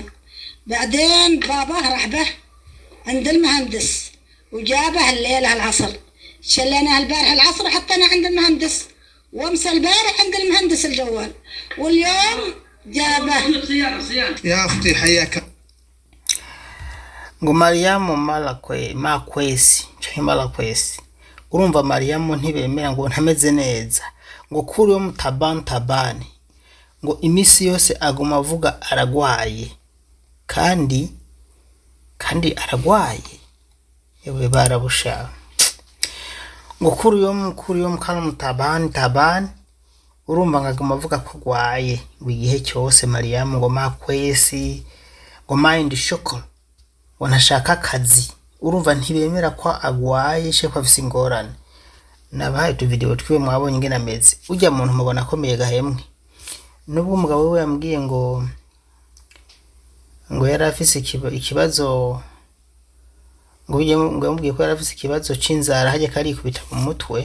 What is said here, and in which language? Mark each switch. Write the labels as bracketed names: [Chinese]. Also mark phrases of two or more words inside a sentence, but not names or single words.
[Arabic] بعدين باباه راح به عند المهندس وجابه الليلة العصر، شليناه البارح العصر وحطينا عند المهندس، وامس البارح عند المهندس الجوال، واليوم جابه. يا أختي حياك. [Rundi] ngo Mariam makwesi canke malakwesi. Urumva Mariam ntibemera ngo ntameze neza, ngo kuri yo tabani ngo imisi yose aguma avuga aragwaye kandi aragwaye. Yewe barabusha ngo kuri yo mukana tabani urumva ngaguma avuga ko agwaye ngo igihe cyose. Mariam ngo makwesi ngo [English] mind shock [Rundi] wanashaka akazi. Urumva ntibemera ko agwaye sheko afise ingorane. Nabaye tu video twiwe mwabonye ingene ameze. Ujya muntu mubona akomeye gahemwe. Nubwo umugabo we yambwiye ngo yari afise ikibazo, ngo yambwiye ko yari afise ikibazo c'inzara haje kari kubita mu mutwe.